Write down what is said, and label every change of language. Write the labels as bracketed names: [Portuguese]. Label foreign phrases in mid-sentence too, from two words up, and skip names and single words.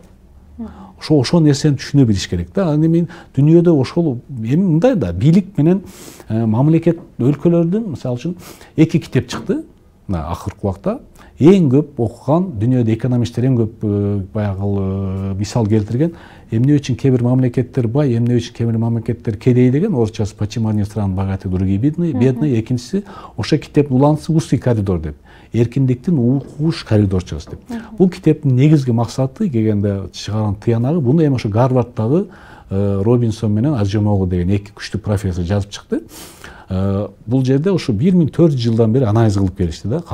[Kyrgyz] Ошол нерсени түшүнө билиш керек да. Аны мен дүйнөдө ошол эми мындай да, бийлик менен мамлекет өлкөлөрдүн, мисалы үчүн, 2 китеп чыкты. Мына акыркы убакта эң көп окуган, дүйнөдө экономисттер эң көп баягы мисал келтирген, эмне үчүн кээ бир мамлекеттер бай, эмне үчүн кээ бир мамлекеттер кедей деген, орусчасы [Russian] почему одни страны богатые, другие бедные, [Kyrgyz] экинчиси ошо китептин уланысы [Russian] узкий коридор [Kyrgyz] деп. Эркиндиктин укуш коридорчасы деп. Бул китептин негизги максаты келгенде чыгарган тыянагы, буну эми ошо Гарварддагы Робинсон менен Аджемогу деген 2 күчтүү профессор жазып чыкты. Бул жерде ошо 1400 жылдан бери анализ кылып келишти да.